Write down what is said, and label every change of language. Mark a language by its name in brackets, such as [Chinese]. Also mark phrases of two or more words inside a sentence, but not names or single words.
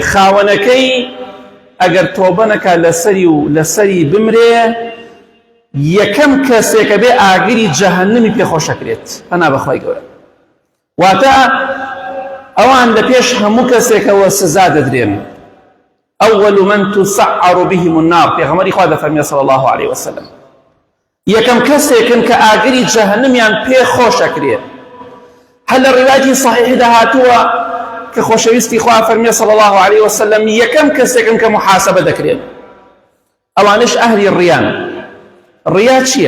[Central Kurdish] خاوەنەکەی ئەگەر تۆبە نەکا لەسەری بمرێ یەکەم کەسێکە بێ ئاگری جەهەنەمی پێخۆشەکرێت. پەنا بەخوای گەورە. واتە ئەوان لە پێش هەموو کەسێکەوە سزا دەدرێن. [Arabic] أول من تسعر بهم النار [Central Kurdish] پێغەمبەری خوا دەفەرمێ [Arabic] صلی الله عليه وسلم. [Central Kurdish] یەکەم کەسێکن کە ئاگری جەهەنەمیان پێخۆشەکرێت. هەر لە ڕیواەتی صحیحدا هاتووە کە خۆشەویستی خوا فەرمێ [Arabic] صلی الله عليه وسلم [Central Kurdish] یەکەم کەسێکن کە محاسبە دەکرێن. ئەوانش ئەهلی ڕیان. ڕیا چییە؟